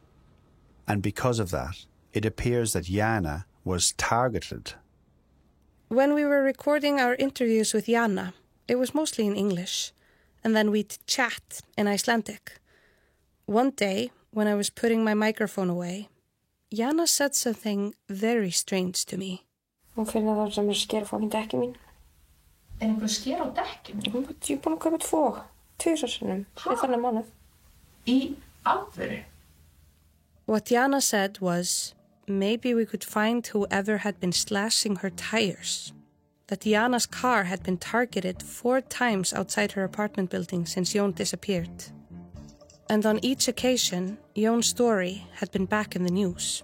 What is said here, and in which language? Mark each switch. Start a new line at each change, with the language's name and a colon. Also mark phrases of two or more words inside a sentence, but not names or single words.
English: And because of that, it appears that Jana was targeted. When we were recording our interviews with Jana, it was mostly in English, and then we'd chat in Icelandic. One day, when I was putting my microphone away, Jana said something very strange to me.
Icelandic: Hún finnir það sem sker á dekkin mín. Einhver sker á dekkin? Ég er búin að kaupa 2 sinnum í þennan mánuð. Í alvöru?
English: What Jana said was, maybe we could find whoever had been slashing her tires. That Jana's car had been targeted 4 times outside her apartment building since Jón disappeared. And on each occasion, Jón's story had been back in the news.